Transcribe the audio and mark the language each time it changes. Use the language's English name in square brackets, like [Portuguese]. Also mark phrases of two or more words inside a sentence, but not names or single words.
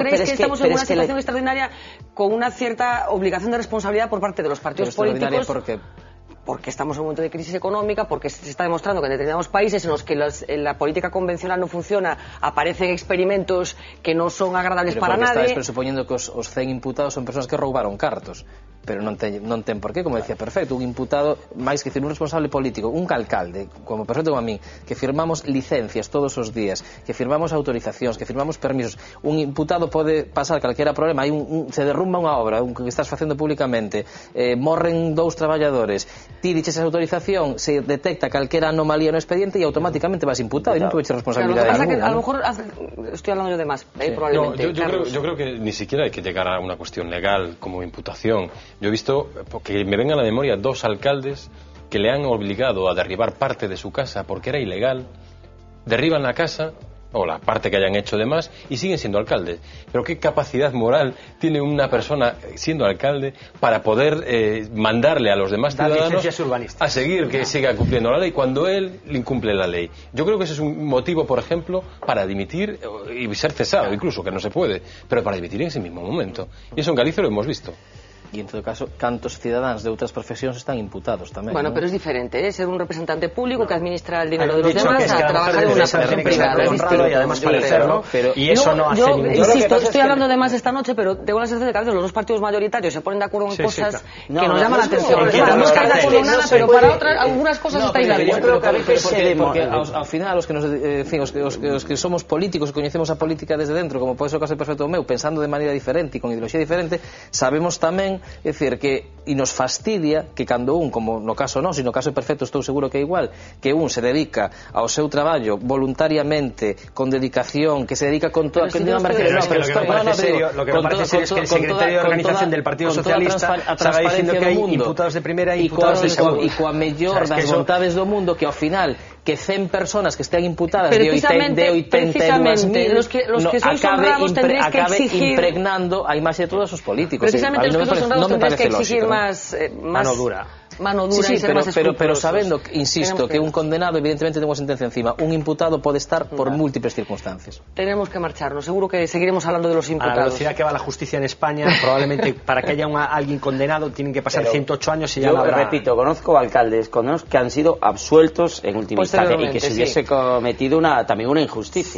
[Spanish] ¿No crees que estamos en una situación extraordinaria con una cierta obligación de responsabilidad por parte de los partidos políticos? Porque estamos en un momento de crisis económica, porque se está demostrando que en determinados países en los que la política convencional no funciona, aparecen experimentos que no son agradables para nadie. Estáis presuponiendo [Galician] que os 100 imputados son personas que roubaron cartos, pero non ten por qué, como decía perfecto, un imputado, máis que un responsable político, un alcalde, como perfecto como a mí, que firmamos licencias todos os días, que firmamos autorizacións, que firmamos permisos, un imputado pode pasar calquera problema, se derrumba unha obra, que estás facendo públicamente, morren 2 traballadores, ti diches esa autorización, se detecta calquera anomalía no expediente e automáticamente vas imputado e non tuveches responsabilidade ninguna. [Spanish] A lo mejor estoy hablando yo de más, probablemente. Yo creo que ni siquiera hay que llegar a una cuestión legal como imputación. Yo he visto, porque me venga a la memoria, 2 alcaldes que le han obligado a derribar parte de su casa porque era ilegal, derriban la casa o la parte que hayan hecho de más y siguen siendo alcaldes. Pero qué capacidad moral tiene una persona siendo alcalde para poder mandarle a los demás ciudadanos a seguir que siga cumpliendo la ley cuando él incumple la ley. Yo creo que ese es un motivo, por ejemplo, para dimitir y ser cesado, incluso, que no se puede, pero para dimitir en ese mismo momento. Y eso en Galicia lo hemos visto. [Galician] E, en todo caso, cantos cidadáns de outras profesións están imputados tamén. [Spanish] Bueno, ¿no? pero es diferente, ¿eh? Ser un representante público que administra el dinero de los demás a trabajar en una persona privada. Es distinto. Y además parecerlo, y eso no hace ningún... Insisto, estoy hablando de más esta noche, pero tengo la sensación de que a veces los dos partidos mayoritarios se ponen de acuerdo en cosas que nos llaman la atención. No estáis de acuerdo en nada, pero para otras, algunas cosas estáis de acuerdo. Yo [Galician] creo que a veces porque ao final os que somos políticos, que coñecemos a política desde dentro, como pode ser o caso perfecto meu, pensando de maneira diferente e con ideoloxía diferente, sabemos tamén, é dicir, que e nos fastidia que cando un, como no caso non, se no caso perfecto estou seguro que é igual, que un se dedica ao seu traballo voluntariamente, con dedicación, que se dedica con toda... [Spanish] Lo que me parece serio es que el secretario de organización del Partido Socialista estaba diciendo que [Galician] hai imputados de primeira e imputados de segunda. E coa mellor das vontades do mundo, que ao final que 100 personas que estén imputadas de 82.000 [Spanish] los que son honrados tendréis que exigir, [Galician] impregnando a imaxe de todos os políticos. [Spanish] Precisamente los que son honrados tendréis que exigir más mano dura. Sí, y ser más pero [Galician] sabendo, insisto, que un condenado evidentemente ten unha sentencia encima, un imputado pode estar por múltiples circunstancias. [Spanish] Tenemos que marcharnos, seguro que seguiremos hablando de los imputados. A la velocidad que va la justicia en España, probablemente para que haya alguien condenado tienen que pasar 108 años y ya no habrá... repito, conozco alcaldes que han sido absueltos en última instancia y que se hubiese cometido también una injusticia.